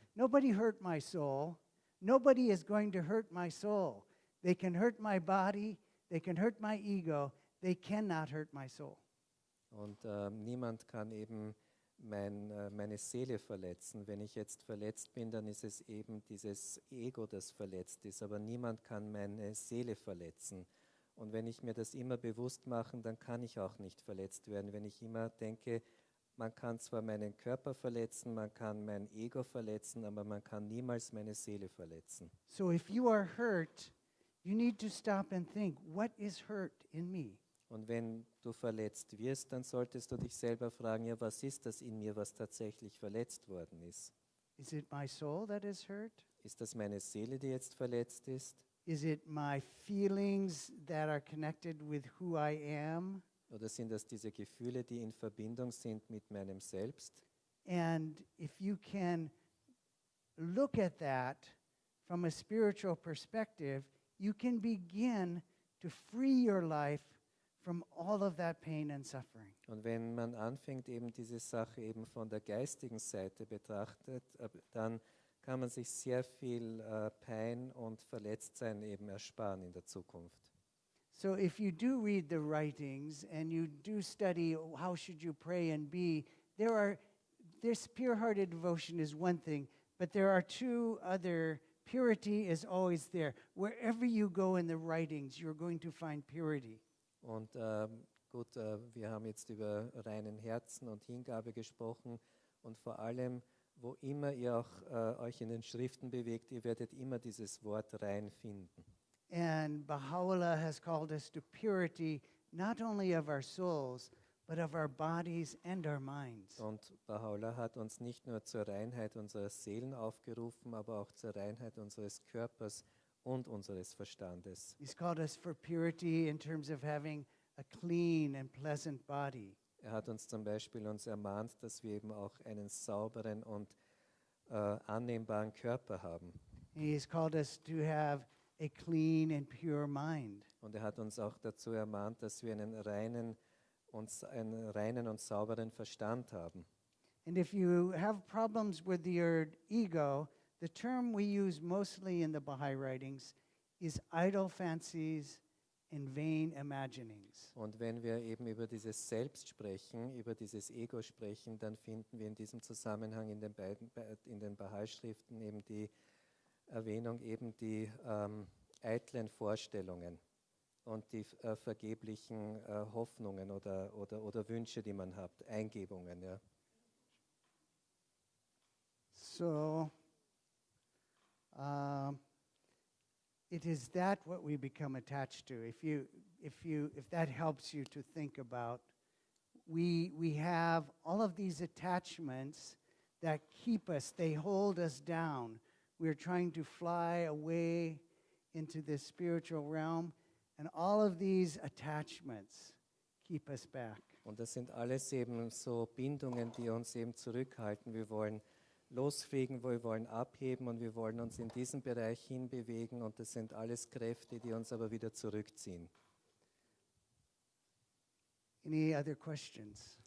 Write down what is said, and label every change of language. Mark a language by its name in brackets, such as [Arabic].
[English] Nobody hurt my soul. Nobody is going to hurt my soul. They can hurt my body. They can hurt my ego. They cannot hurt my soul. [German] Und niemand kann eben meine Seele verletzen. Wenn ich jetzt verletzt bin, dann ist es eben dieses Ego, das verletzt ist. Aber niemand kann meine Seele verletzen. Und wenn ich mir das immer bewusst mache, dann kann ich auch nicht verletzt werden. Wenn ich immer denke, man kann zwar meinen Körper verletzen, man kann mein Ego verletzen, aber man kann niemals meine Seele verletzen. [English] So if you are hurt, you need to stop and think, what is hurt in me? [German] Und wenn du verletzt wirst, dann solltest du dich selber fragen, ja, was ist das in mir, was tatsächlich verletzt worden ist? [English] Is it my soul that is hurt? [German] Ist das meine Seele, die jetzt verletzt ist? [English] Is it my feelings that are connected with who I am? [German] Oder sind das diese Gefühle, die in Verbindung sind mit meinem Selbst? [English] And if you can look at that from a spiritual perspective, you can begin to free your life from all of that pain and suffering. [German] Und wenn man anfängt, eben diese Sache eben von der geistigen Seite betrachtet, dann kann man sich sehr viel Pein und Verletztsein eben ersparen in der Zukunft. [English] So if you do read the writings and you do study how should you pray and be, this pure-hearted devotion is one thing, but there are two other. Purity is always there. Wherever you go in the writings, you're going to find purity. [German] Und gut, wir haben jetzt über reinen Herzen und Hingabe gesprochen und vor allem, wo immer ihr auch euch in den Schriften bewegt, ihr werdet immer dieses Wort rein finden. [English] And Baha'u'llah has called us to purity, not only of our souls, but of our bodies and our minds. [German] Und Baha'u'llah hat uns nicht nur zur Reinheit unserer Seelen aufgerufen, aber auch zur Reinheit unseres Körpers und unseres Verstandes. [English] He's called us for purity in terms of having a clean and pleasant body. [German] Er hat uns zum Beispiel ermahnt, dass wir eben auch einen sauberen und annehmbaren Körper haben. [English] And he's called us to have a clean and pure mind. [German] Und er hat uns auch dazu ermahnt, dass wir einen reinen und sauberen Verstand haben. [English] And if you have problems with your ego, the term we use mostly in the Baha'i writings is idle fancies and vain imaginings. [German] Und wenn wir eben über dieses Selbst sprechen, über dieses Ego sprechen, dann finden wir in diesem Zusammenhang in den Baha'i-Schriften eben die Erwähnung eben die eitlen Vorstellungen und die vergeblichen Hoffnungen oder Wünsche, die man hat, Eingebungen. Ja. [English] So, 1 it is that what we become attached to. If that helps you to think about, we have all of these attachments that keep us, they hold us down. We're trying to fly away into this spiritual realm, and all of these attachments keep us back. [German] Und das sind alles eben so Bindungen, die uns eben zurückhalten. Wir wollen losfliegen, wir wollen abheben und wir wollen uns in diesen Bereich hinbewegen und das sind alles Kräfte, die uns aber wieder zurückziehen. [English] Any other questions?